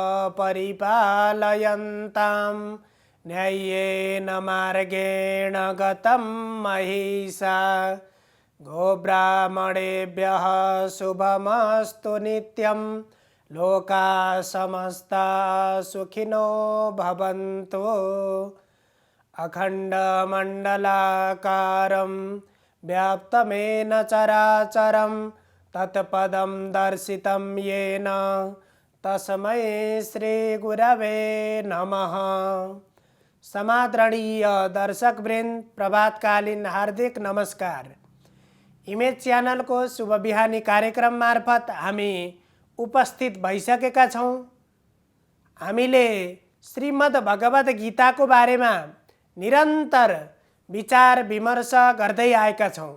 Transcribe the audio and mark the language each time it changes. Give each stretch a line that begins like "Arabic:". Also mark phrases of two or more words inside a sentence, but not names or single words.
Sanskrit: परिपालयन्तां न्याय्येन मार्गेण गतं महिषा गोब्राह्मणेभ्यः शुभमस्तु नित्यं लोकाः समस्ताः सुखिनो भवन्तु। अखण्डमण्डलाकारं व्याप्तमेन चराचरं तत्पदं दर्शितं येन तस्मै श्रीगुरवे नमः।
Nepali: समादरणीय दर्शकवृन्द, प्रभातकालीन हार्दिक नमस्कार। इमेज च्यानलको शुभ बिहानी कार्यक्रम मार्फत हामी उपस्थित भइसकेका छौँ। हामीले श्रीमद् भगवद गीताको बारेमा निरन्तर विचार विमर्श गर्दै आएका छौँ।